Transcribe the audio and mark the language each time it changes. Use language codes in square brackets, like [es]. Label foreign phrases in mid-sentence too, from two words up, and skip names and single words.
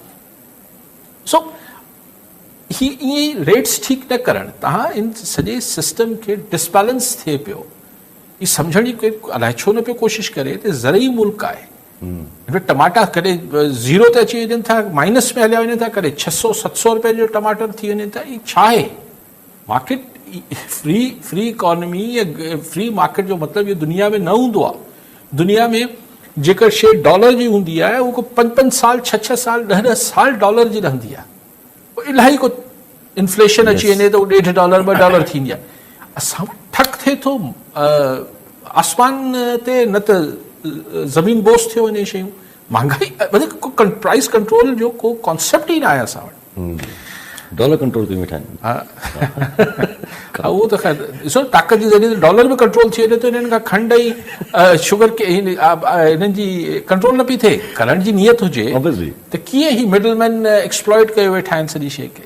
[sd] सो ही ईअं ई रेट्स ठीकु न करणु, तव्हां इन सॼे सिस्टम खे डिसबैलेंस थिए पियो, ही सम्झण जी अलाए छो न पियो कोशिशि करे त ज़रई मुल्क आहे। टमाटा कॾहिं ज़ीरो ते अची वञनि था, माइनस में हलिया वञनि था, कॾहिं 600-700 रुपए जो टमाटर थी वञे था। ही छा आहे? [en] market free economy [sd] या [en] free market [sd] जो मतिलबु इहो दुनिया में न हूंदो आहे। दुनिया में जेकर शइ डॉलर जी हूंदी आहे उहो 5-5 साल 6-6 साल 10-10 साल डॉलर जी रहंदी आहे। इलाही को इन्फ्लेशन अची वञे त उहो $1.5 $2 थींदी आहे। असां वटि ठक थिए थो आसमान ते, न त ज़मीन बोस थियो वञे शयूं। महांगाई मतिलबु [en] price control [sd] जो को कॉन्सेप्ट ई न आहे असां वटि। [en] dollar control [sd] कयूं वेठा आहिनि। हा उहो त ख़ैर ॾिसो ताक़त जी ज़रिए डॉलर बि कंट्रोल थी वञे त हिननि खां खंड ऐं शुगर के हिननि जी कंट्रोल न पई थिए। करण जी नियत हुजे त कीअं ही [en] middleman exploit [sd] कयो वेठा आहिनि सॼी शइ खे।